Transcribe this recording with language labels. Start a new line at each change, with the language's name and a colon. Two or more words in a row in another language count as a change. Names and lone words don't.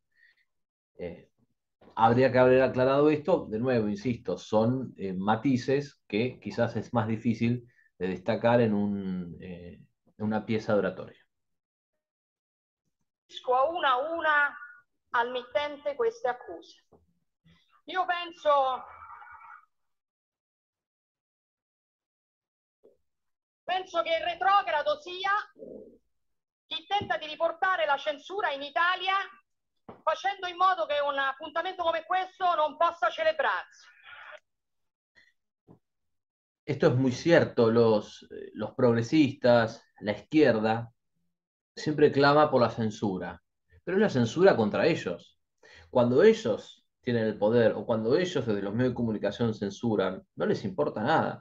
Spanish: Eh, Habría que haber aclarado esto, de nuevo, insisto, son matices que quizás es más difícil de destacar en una pieza de oratoria.
Italian: A una al mittente queste accuse. Io penso che il retrogrado sia chi tenta di riportare la censura in Italia facendo in modo che un appuntamento come questo non possa celebrarsi.
Spanish: Esto es muy cierto, los progresistas, la izquierda, siempre clama por la censura, pero es la censura contra ellos. Cuando ellos tienen el poder o cuando ellos desde los medios de comunicación censuran, no les importa nada.